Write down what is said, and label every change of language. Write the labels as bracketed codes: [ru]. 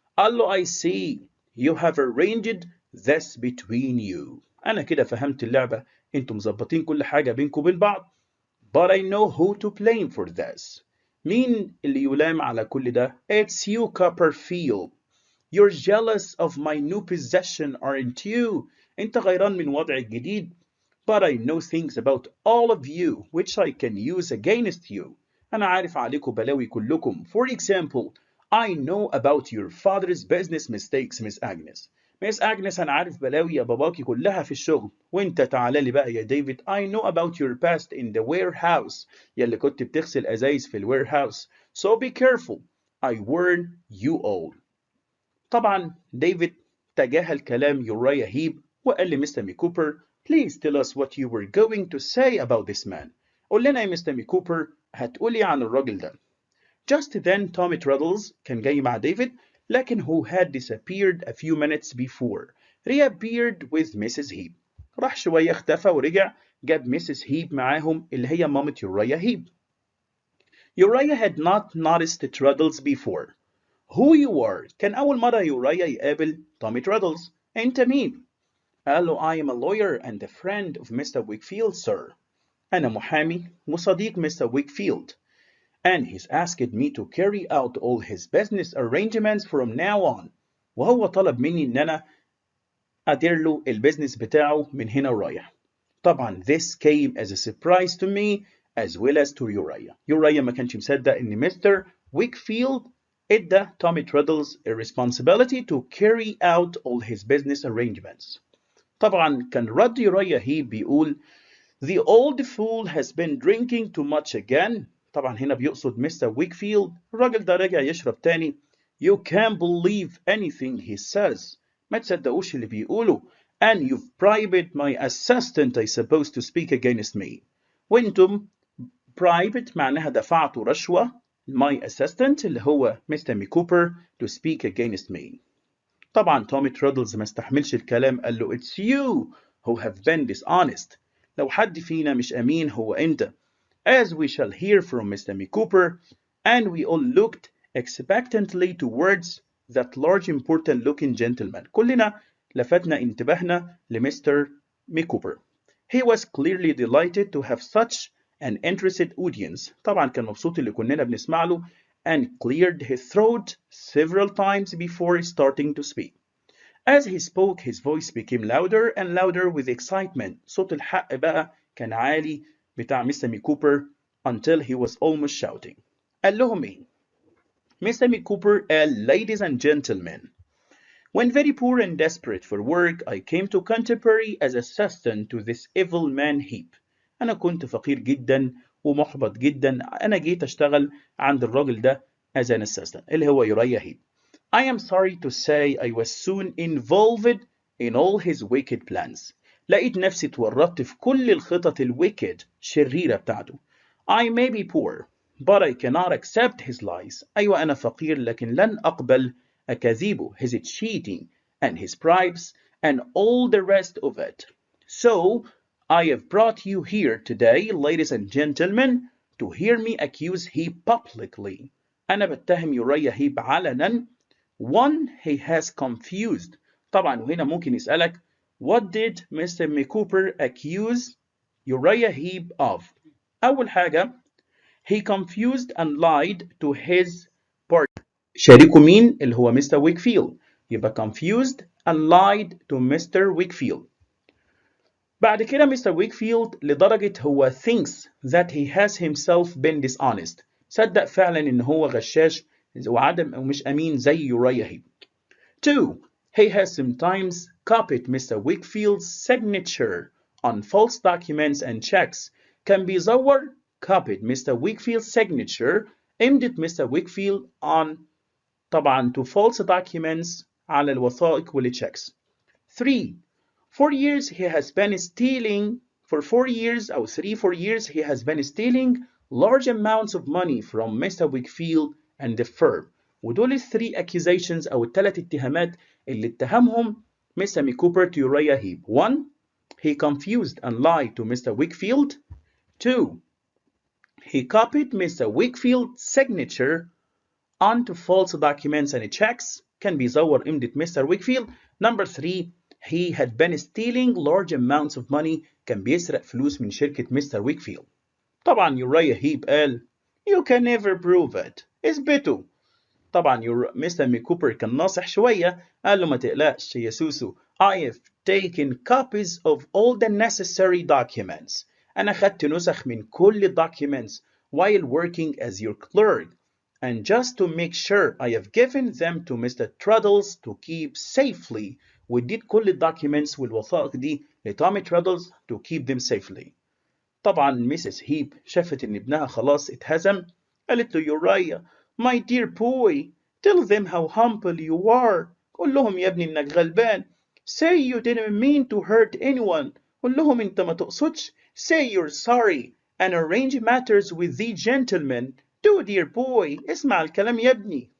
[ar] قال له [en] I see you have arranged this between you. [ar] أنا كده فهمت اللعبة. انتم مظبطين كل حاجة بينكم وبين بعض. [en] But I know who to blame for this. [ar] مين اللي يلام على كل ده؟ [en] It's you, Copperfield. You're jealous of my new possession, aren't you? [ar] أنت غيران من وضعك الجديد. [en] But I know things about all of you which I can use against you. [ar] أنا عارف عليكم بلاوي كلكم. [en] For example, I know about your father's business mistakes, Miss Agnes. [ar] ميس أجنس أنا عارف بلاوي يا باباكي كلها في الشغل. وأنت تعالى لي بقى يا ديفيد. [en] I know about your past in the warehouse. [ar] يلي كنت بتغسل أزايز في الwarehouse. [en] So be careful. I warn you all. [ar] طبعا ديفيد تجاهل كلام يوريا هيب وقال لمستر مي كوبر [en] Please tell us what you were going to say about this man. [ar] قول لنا يا مستر مي كوبر هتقولي عن الراجل ده. [en] Just then Tommy Truddles [ar] كان جاي مع ديفيد لكن [en] who had disappeared a few minutes before reappeared with Mrs. Heap. [ar] راح شوية اختفى ورجع جاب Mrs. Heap معاهم اللي هي مامة يوريا هيب. [en] Uriah had not noticed Truddles before. Who you are؟ [ar] كان أول مرة يوريا يقابل تومي ترادلز. أنت مين؟ قال له [en] I am a lawyer and a friend of Mr. Wickfield, sir. [ar] أنا محامي وصديق Mr. [en] Wickfield. And he's asked me to carry out all his business arrangements from now on. [ar] وهو طلب مني إن أنا أدير له البيزنس بتاعه من هنا ورايح. طبعا [en] this came as a surprise to me as well as to Uriah. [ar] Uriah ما كانش مصدق إن مستر Wickfield ادى تومي ترادلز [en] a responsibility to carry out all his business arrangements. [ar] طبعا كان رد يوريا هيب بيقول [en] The old fool has been drinking too much again. [ar] طبعا هنا بيقصد مستر ويكفيلد. الراجل ده رجع يشرب تاني. [en] You can't believe anything he says. [ar] ما تصدقوش اللي بيقوله. [en] And you've bribed my assistant I suppose to speak against me. [ar] وانتم bribed معناها دفعتوا رشوة. [en] My assistant [ar] اللي هو مستر مي كوبر [en] to speak against me. [ar] طبعا تومي تريدلز ما استحملش الكلام قال له [en] It's you who have been dishonest. [ar] لو حد فينا مش أمين هو أنت. [en] As we shall hear from Mr. Me Cooper, and we all looked expectantly towards that large important looking gentleman. [ar] كلنا لفتنا انتباهنا لمستر مي كوبر. [en] He was clearly delighted to have such an interested audience. [ar] طبعا كان مبسوط اللي كلنا بنسمع له [en] and cleared his throat several times before starting to speak. As he spoke, his voice became louder and louder with excitement. [ar] صوت الحق بقى كان عالي بتاع مستر مي كوبر [en] until he was almost shouting. [ar] قال لهم إيه؟ مستر مي كوبر قال [en] Ladies and gentlemen, when very poor and desperate for work, I came to Canterbury as assistant to this evil man Heap. [ar] أنا كنت فقير جدا ومحبط جدا. أنا جيت أشتغل عند الراجل ده [en] as an assistant [ar] اللي هو يوريا هيب. [en] I am sorry to say I was soon involved in all his wicked plans. [ar] لقيت نفسي اتورطت في كل الخطط الwicked شريرة بتاعته. [en] I may be poor, but I cannot accept his lies. [ar] أيوة أنا فقير لكن لن أقبل أكاذيبه, [en] his cheating and his bribes and all the rest of it. So I have brought you here today, ladies and gentlemen, to hear me accuse Heap publicly. [ar] أنا بتهم يوريا هيب علنا. [en] One, he has confused. [ar] طبعا وهنا ممكن يسألك [en] What did Mr. McCooper accuse Uriah Heep of? [ar] أول حاجة [en] he confused and lied to his partner. [ar] شريكه مين؟ اللي هو Mr. [en] Wakefield. [ar] يبقى [en] confused and lied to Mr. Wakefield. [ar] بعد كده [en] Mr. Wakefield [ar] لدرجة هو [en] thinks that he has himself been dishonest. [ar] صدق فعلا إن هو غشاش وعدم أو مش أمين زي يوريا هيب. 2. [en] He has sometimes copied Mr. Wakefield's signature on false documents and checks. [ar] كان بيزور [en] copied Mr. Wakefield's signature aimed Mr. Wakefield on طبعا to false documents [ar] على الوثائق والchecks. [en] 3. For 4 years he has been stealing for 4 years [ar] أو [en] 4 years he has been stealing large amounts of money from Mr. Wakefield and the firm. [ar] ودول الثري accusations أو الثلاث اتهامات اللي اتهمهم Mr. [en] Micawber to Uriah Heep. 1. He confused and lied to Mr. Wakefield. 2. He copied Mr. Wakefield's signature onto false documents and checks. [ar] كان بيزور إمضة Mr. [en] Wakefield. Number 3. He had been stealing large amounts of money. [ar] كان بيسرق فلوس من شركة Mr. [en] Wakefield. [ar] طبعا يوريا هيب قال [en] You can never prove it. [ar] اثبته. طبعا مستر مي كوبر كان ناصح شوية. قال له ما تقلقش يا سوسو. [en] I have taken copies of all the necessary documents. [ar] أنا خدت نسخ من كل documents [en] while working as your clerk. And just to make sure I have given them to Mr. Truddles to keep safely. [ar] واديت كل الدوكيومنتس والوثائق دي لتومي ترادلز [en] to keep them safely. [ar] طبعا ميسيس هيب شافت ان ابنها خلاص اتهزم. قالت له [en] Uriah my dear boy tell them how humble you are. [ar] قول لهم يا ابني انك غلبان. [en] say you didn't mean to hurt anyone. [ar] قول لهم انت ما تقصدش. [en] say you're sorry and arrange matters with the gentleman. do dear boy [ar] اسمع الكلام يا ابني.